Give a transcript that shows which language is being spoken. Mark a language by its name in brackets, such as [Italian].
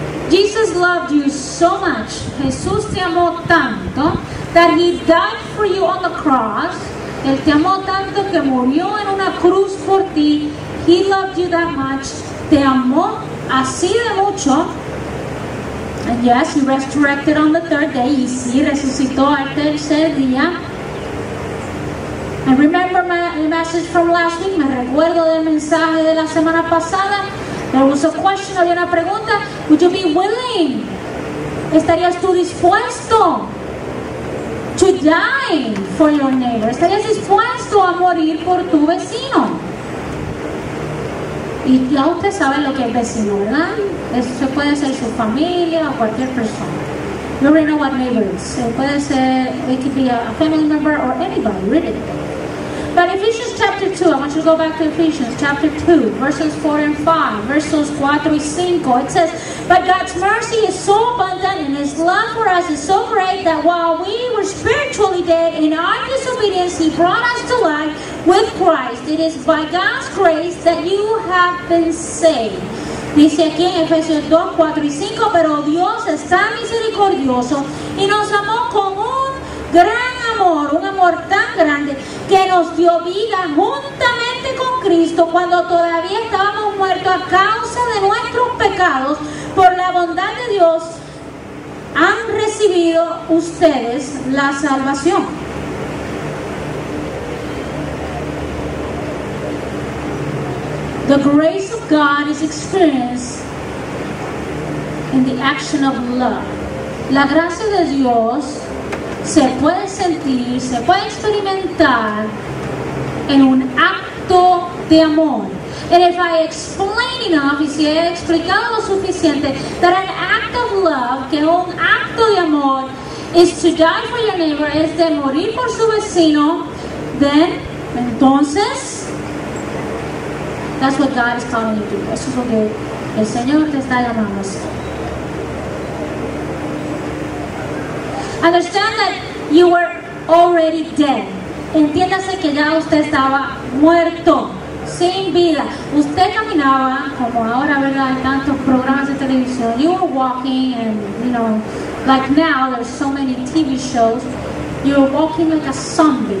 [English] Jesus loved you so much, [Spanish] Jesús te amó tanto, [English] that He died for you on the cross. [Spanish] Él te amó tanto que murió en una cruz por ti. [English] He loved you that much, [Spanish] te amó así de mucho. [English] And yes, He resurrected on the 3rd day. [Spanish] Y sí, resucitó al tercer día. [English] And remember my message from last week. [Spanish] Me recuerdo del mensaje de la semana pasada. [English] There was a question, [Spanish] había una pregunta. [English] Would you be willing? [Spanish] ¿Estarías tú dispuesto [English] to dying for your neighbor? [Spanish] ¿Estarías dispuesto a morir por tu vecino? Y ya usted sabe lo que es vecino, ¿verdad? Eso puede ser su familia o cualquier persona. [English] You already know what neighbor is. [Spanish] Puede ser, [English] it could be a family member or anybody, really. But Ephesians chapter 2, I want you to go back to Ephesians chapter 2, verses 4 and 5, [Spanish] versos 4 y 5. [English] It says, but God's mercy is so abundant and His love for us is so great that while we were spiritually dead in our disobedience, He brought us to life with Christ. It is by God's grace that you have been saved. [Spanish] Dice aquí en Efesios 2, 4 y 5, pero Dios es tan misericordioso y nos amó con un gran amor, un amor tan grande que nos dio vida juntamente con Cristo cuando todavía estábamos muertos a causa de nuestros pecados. Por la bondad de Dios han recibido ustedes la salvación. [English] The grace of God is experienced in the action of love. [Spanish] La gracia de Dios se puede sentir, se puede experimentar en un acto de amor. [English] And if I explain enough, [Spanish] y si he explicado lo suficiente, [English] that an act of love, [Spanish] que un acto de amor, [English] is to die for your neighbor, [Spanish] es de morir por su vecino, [English] then, [Spanish] entonces, [English] that's what God is calling you to do. [Spanish] Eso es lo que el Señor te está llamando a hacer. [English] Understand that you were already dead. [Spanish] Entiéndase que ya usted estaba muerto, sin vida. Usted caminaba, como ahora, ¿verdad? Hay tantos programas de televisión. [English] You were walking and, you know, like now, there's so many TV shows. You were walking like a zombie.